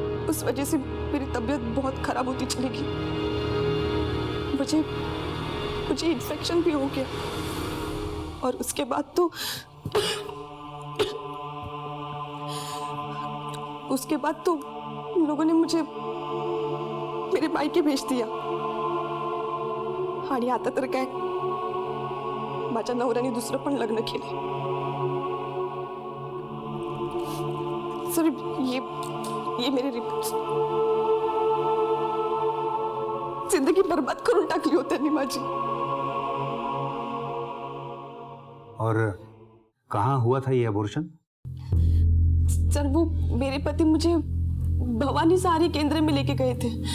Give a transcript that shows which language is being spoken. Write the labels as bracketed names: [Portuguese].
[Hindi] उस वजह से मेरी तबीयत बहुत खराब होती चली गई। मुझे इन्फेक्शन भी हो गया। और उसके बाद तो उन लोगों ने मुझे मेरे मायके भेज दिया। [Marathi] आणि आता तर काय, माझ्या नवऱ्याने दुसरं पण लग्न केले। सर, [Hindi] ये मेरे रिपोर्ट्स [Marathi] जिंदगी बर्बाद करून टाकली होती त्यांनी माझी। [Hindi] और कहाँ हुआ था ये अबॉर्शन? सर, वो मेरे पति मुझे भवानी सहारी केंद्र में लेके गए थे।